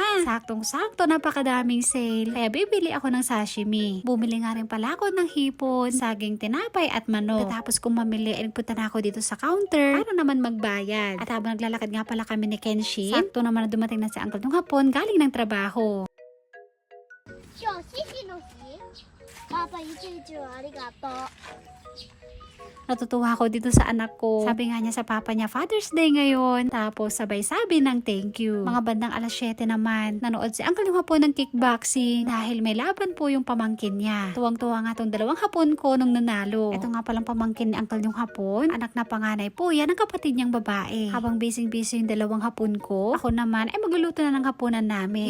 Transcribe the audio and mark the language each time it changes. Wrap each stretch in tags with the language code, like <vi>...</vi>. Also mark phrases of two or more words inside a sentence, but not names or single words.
<tl>Saktong-sakto, napakadaming sale. Kaya bibili ako ng sashimi. Bumili nga rin pala ako ng hipon, saging tinapay at manok. Pagkatapos kong mamili, ay nagpunta na ako dito sa counter para naman magbayad. At habang naglalakad nga pala kami ni Kenshin, sakto naman na dumating na si Uncle yung hapon galing ng trabaho.</tl> <ja>今日シシの日パパ一日ありがとう</ja> <tl>Natutuwa ako dito sa anak ko. Sabi nga niya sa papa niya,</tl> <en>Father's Day</en> <tl>ngayon. Tapos sabay sabi ng</tl> <en>thank you.</en> <tl>Mga bandang alas 7 naman, nanood si Uncle yung hapon ng kickboxing dahil may laban po yung pamangkin niya. Tuwang-tuwa nga tong dalawang hapon ko nung nanalo. Ito nga palang pamangkin ni Uncle yung hapon. Anak na panganay po yan ng kapatid niyang babae. Habang busy-busy yung dalawang hapon ko, ako naman ay magluluto na ng hapunan namin.</tl>